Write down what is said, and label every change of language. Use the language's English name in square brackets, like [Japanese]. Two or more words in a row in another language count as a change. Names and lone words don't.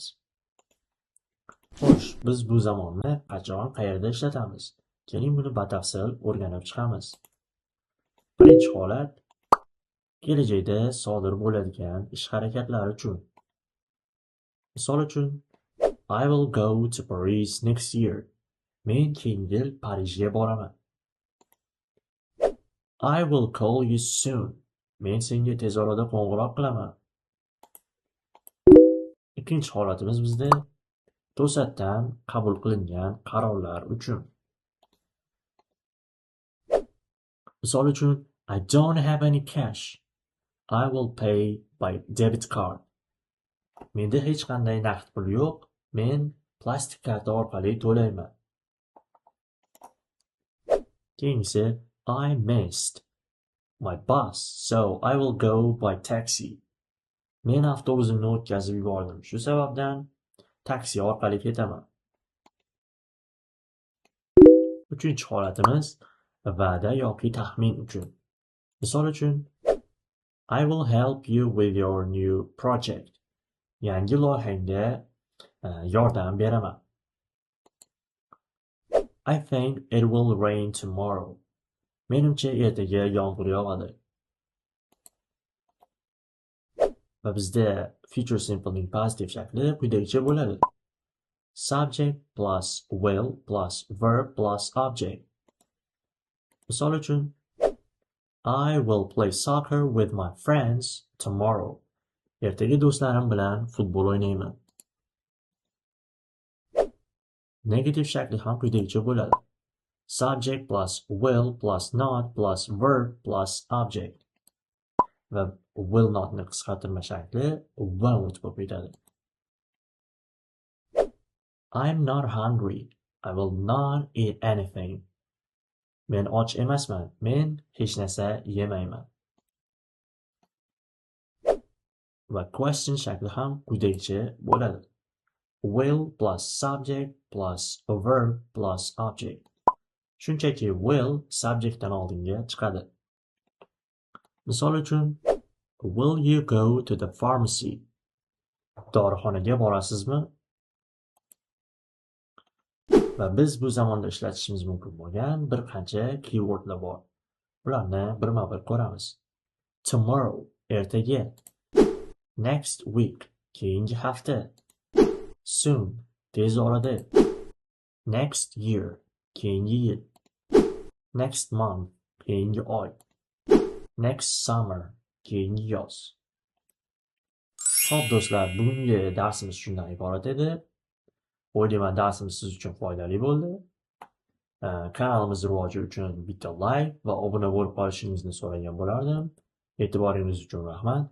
[Uzbek] Xo'sh, biz bu zamonni qachon, qayerda ishlatamiz? Keling, buni batafsil o'rganib chiqamiz. Birinchi holat kelajakda sodir bo'ladigan ish-harakatlar uchun. Misol uchun, [English] I will go to Paris next year. [Uzbek] Men keyingi yil Parijga boraman. [English] I will call you soon. [Uzbek] Men senga tez orada qo'ng'iroq qilaman. Ikkinchi holatimiz bizda to'satdan qabul qilingan qarorlar uchun. Misol uchun, [English] I don't have any cash. I will pay by debit card. [Uzbek] Menda hech qanday naqd pul yo'q. Men plastik karta orqali to'layman. Keyingisi, [English] I missed my bus, so I will go by taxi. [Uzbek] Men avtobusimni o'tkazib yubordim. Shu sababdan taksi orqali ketaman. Uchinchi holatimiz va'da yoki taxmin uchun. Misol uchun, [English] I will help you with your new project. [Uzbek] Yangi loyihangda yordam beraman. [English] I think it will rain tomorrow. [Uzbek] Menimcha ertaga yomg'ir yog'adi. Va bizda [English] future simple [Uzbek] ning positive shakli quyidagicha bo'ladi. [English] Subject plus will plus verb plus object. [Uzbek] Misol uchun, [English] I will play soccer with my friends tomorrow. [Uzbek] Ertaga do'stlarim bilan futbol o'ynayman. Negative shakli ham quyidagicha bo'ladi. [English] Subject plus will plus not plus verb plus object. [Uzbek] Va [English] will not [Uzbek] ni qisqartirma shakli won't bo'lib ketadi. [English] I'm not hungry. I will not eat anything. [Uzbek] Men och emasman. Men hech narsa yemayman. Va question shakli ham quyidagicha bo'ladi. [English] Will plus subject plus verb plus object. [Uzbek] Shunchaki will subjectdan oldinga chiqadi. Misol uchun, [English] will you go to the pharmacy? [Uzbek] Dorixonaga borasizmi? Va biz bu zamonda ishlatishimiz mumkin bo'lgan bir qancha keywordlar bor. Ularni birma-bir ko'ramiz. Tomorrow, ertaga. [English] Next week, [Uzbek] keyingi hafta. Soon, tez orada. [English] Next year, [Uzbek] keyingi yil. [English] Next month, [Uzbek] keyingi oy. [English] Next summer, [Uzbek] keyingi yoz. Xo'p do'stlar, bugungi darsimiz shundan iborat edi. O'ylayman darsimiz siz uchun foydali bo'ldi. Kanalimiz rivoji uchun bitta like va obuna bo'lib qolishingizni so'ragan bo'lardim. E'tiboringiz uchun rahmat.